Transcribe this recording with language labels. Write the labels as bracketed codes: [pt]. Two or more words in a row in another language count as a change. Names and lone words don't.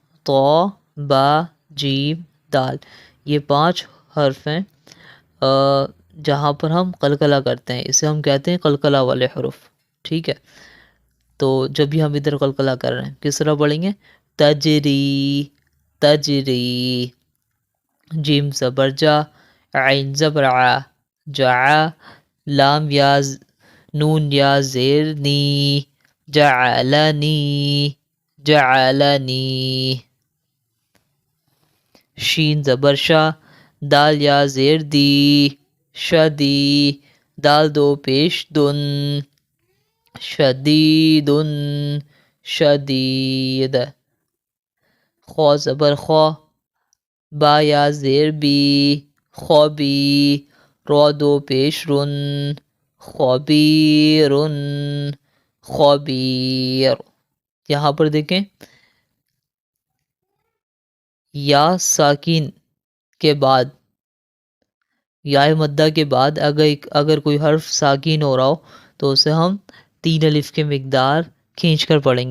[ur] قاف، طا، با جیم دال، یہ 5 حرف ہیں جہاں پر ہم قلقلہ کرتے ہیں، اسے ہم کہتے ہیں قلقلہ والے حروف، ٹھیک ہے۔ تو جب بھی ہم ادھر قلقلہ کر رہے ہیں کس طرح پڑھیں گے؟ تجری، تجری، جیم زبر جا، عین زبر ع، جع، لام یا نون یا زیر نی، جعلنی، جعلنی، شین زبر شا، دال یا زیر دی، شدی، دال دو پیش دن، شدیدن، شدید، خو زبر خو، با یا زیر بی، خوبی، رو دو پیش رن، خبیرن، خبیر۔ یہاں پر دیکھیں یا ساکن کے بعد، یا مدہ کے بعد اگر کوئی حرف ساکن ہو رہا ہو تو اسے ہم 3 الف کے مقدار کھینچ کر پڑھیں گے۔